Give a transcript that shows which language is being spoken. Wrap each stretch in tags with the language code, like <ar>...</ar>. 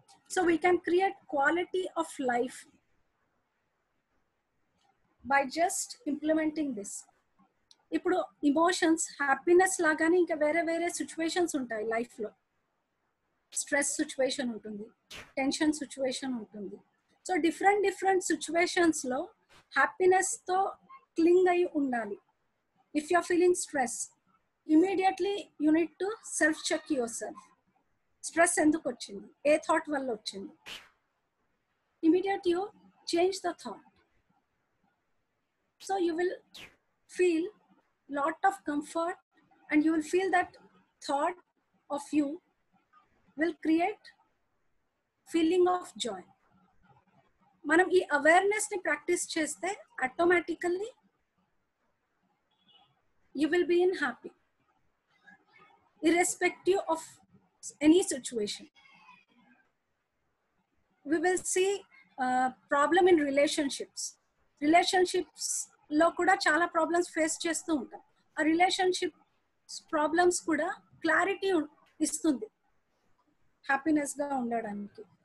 <en>So we can create quality of life by just implementing this.</en> <te>ఇప్పుడు emotions, happiness లాగానే ఇంకా వేరే వేరే సిచ్యువేషన్స్ ఉంటాయి లైఫ్లో. స్ట్రెస్ సిచ్యువేషన్ ఉంటుంది, టెన్షన్ సిచ్యువేషన్ ఉంటుంది. సో డిఫరెంట్ సిచ్యువేషన్స్లో హ్యాపీనెస్తో క్లింగ్ అయి ఉండాలి.</te> <en>If you are feeling stress, immediately you need to self check your self.</en> <te>Stress ఎందుకు వచ్చింది? ఏ థాట్ వల్ల వచ్చింది?</te> <en>Immediate you change the thought. So you will feel lot of comfort and you will feel that thought of you will create feeling of joy.</en> <te>మనం ఈ awareness ని practice చేస్తే</te> <en>Automatically you will be in happy irrespective of any situation. We will see problem in relationships</en> <te>లో కూడా చాలా problems face చేస్తూ ఉంటాం. ఆ రిలేషన్షిప్ ప్రాబ్లమ్స్ కూడా క్లారిటీ ఇస్తుంది హ్యాపీనెస్ గా ఉండడానికి.</te>